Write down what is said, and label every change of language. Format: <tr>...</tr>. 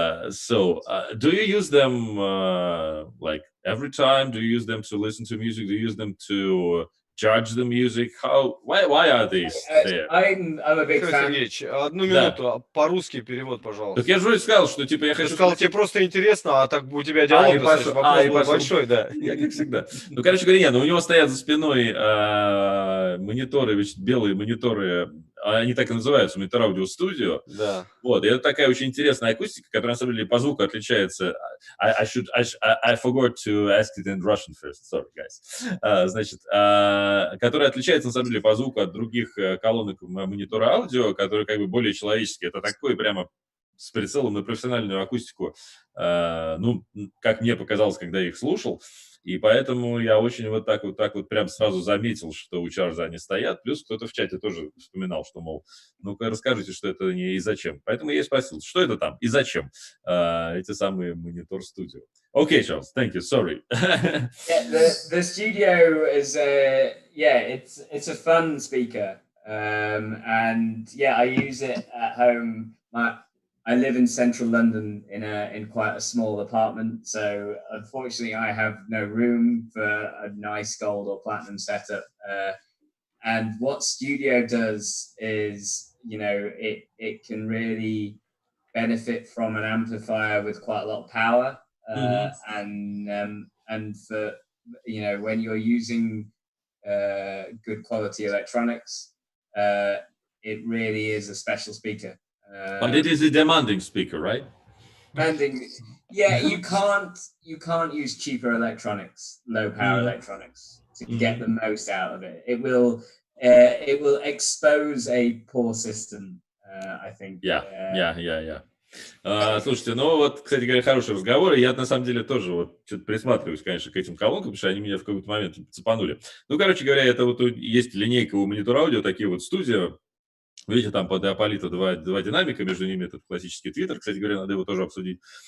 <en>So do you use them like every time? Do you use them to listen to music? Do you use them to judge the music? Why are these there? I'm a big fan.</en> <ru>Сергеевич, одну минуту, по-русски перевод, пожалуйста. Так я же вроде сказал, что типа я хочу... Ты сказал, тебе просто интересно, а так у тебя диалог вопрос был большой, да. Я как всегда. Ну, короче говоря, нет, у него стоят за спиной мониторы, белые мониторы, они так и называются, монитор аудиостудио. Да. Вот, и это такая очень интересная акустика, которая, на самом деле, по звуку отличается.</ru> <en>I forgot to ask it in Russian first, sorry, guys.</en> <ru>Значит, которая отличается, на самом деле, по звуку от других колонок монитора аудио, которые как бы более человеческие. Это такой прямо с прицелом на профессиональную акустику, ну, как мне показалось, когда я их слушал. И поэтому я очень вот так вот прям сразу заметил, что у Чарльза они стоят. Плюс кто-то в чате тоже вспоминал, что, мол, ну-ка расскажите, что это не и зачем. Поэтому я и спросил, что это там и зачем эти самые монитор студио.</ru> <en>Okay, Charles, thank you. Sorry. Yeah, the studio is it's a fun speaker, and yeah, I use it at home. I live in central London in quite a small apartment, so unfortunately I have no room for a nice gold or platinum setup. And what Studio does is, you know, it can really benefit from an amplifier with quite a lot of power, and for, you know, when you're using good quality electronics, it really is a special speaker. But it is a demanding speaker, right? Demanding, yeah. You can't use cheaper electronics, low power electronics, to get the most out of it. It will expose a poor system, I think. Yeah.</en> <ru>Слушайте, ну вот, кстати говоря, хороший разговор, и я на самом деле тоже вот что-то присматриваюсь, конечно, к этим колонкам, потому что они меня в какой-то момент цепанули. Ну, короче говоря, это вот есть линейка у монитора аудио, такие вот студио. Видите, там под Аполлито два динамика, между ними этот классический твиттер, кстати говоря, надо его тоже обсудить.</ru>